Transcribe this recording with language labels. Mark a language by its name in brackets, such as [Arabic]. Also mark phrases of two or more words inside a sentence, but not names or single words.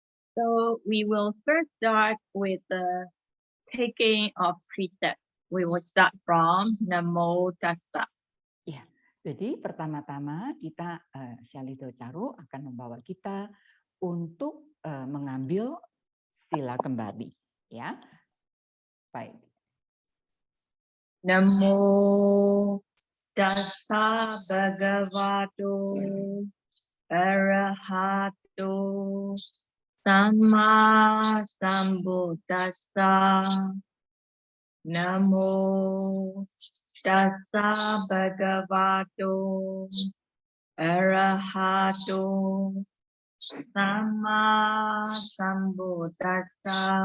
[English] So we will first start with the taking of precepts. We will start from Namo Tassa. [Indonesian] Ya, jadi pertama-tama kita Syalito Caru akan membawa kita untuk mengambil sila kembali, ya. Baik. [Pali] Namo Tassa Bhagavato Arahato Sama Sambuddhassa. Namo Tassa Bhagavato Arahato Sama Sambuddhassa.